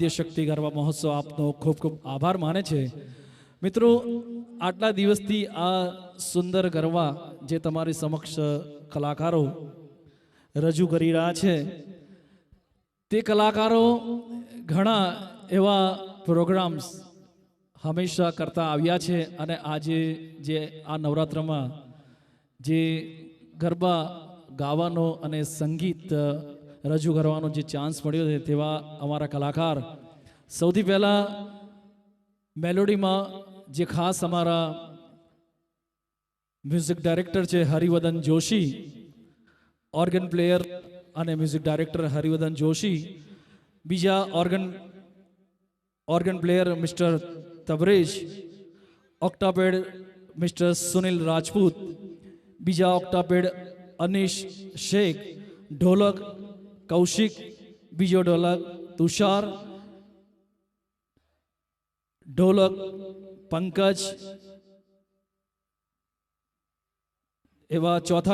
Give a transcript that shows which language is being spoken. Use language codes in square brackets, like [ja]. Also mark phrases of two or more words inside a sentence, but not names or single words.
[gu] શક્તિ ગરબા મહોત્સવ આપનો ખૂબ ખૂબ આભાર માને છે મિત્રો આટલા દિવસથી આ સુંદર ગરબા જે તમારી સમક્ષ કલાકારો રજૂ કરી રહ્યા છે તે કલાકારો ઘણા એવા પ્રોગ્રામ્સ હંમેશા કરતા આવ્યા છે અને આજે જે આ નવરાત્રમાં જે ગરબા ગાવાનો અને સંગીત રજૂ કરવાનો જે ચાન્સ મળ્યો છે તેવા અમારા કલાકાર સૌથી પહેલા મેલોડી મેં જે ખાસ અમારા [en] music director [gu] છે હરિવદન જોશી [en] organ player [gu] અને [en] music director [gu] હરિવદન જોશી બીજા [en] organ organ player Mr. [gu] Tabrez, octoped Mr. Sunil Rajput, બીજા octoped અનિશ શેખ, ઢોલક કૌશિક, બીજો ઢોલક તુષાર, ઢોલક પંકજ, એવા ચોથા